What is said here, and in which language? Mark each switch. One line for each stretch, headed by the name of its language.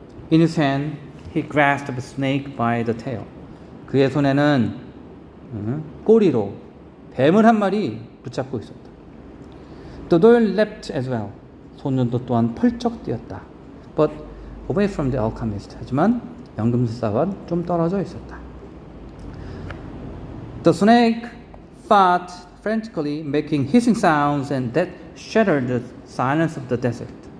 English: In his hand, he grasped the snake by the tail.
Korean: 그의 손에는 꼬리로 뱀을 한 마리 붙잡고 있었다.
English: The doll leapt as well.
Korean: 소년도 또한 펄쩍 뛰었다.
English: But away from the alchemist.
Korean: 하지만 연금술사와 좀 떨어져 있었다.
English: The snake fought frantically, making hissing sounds, and that shattered the silence of the desert.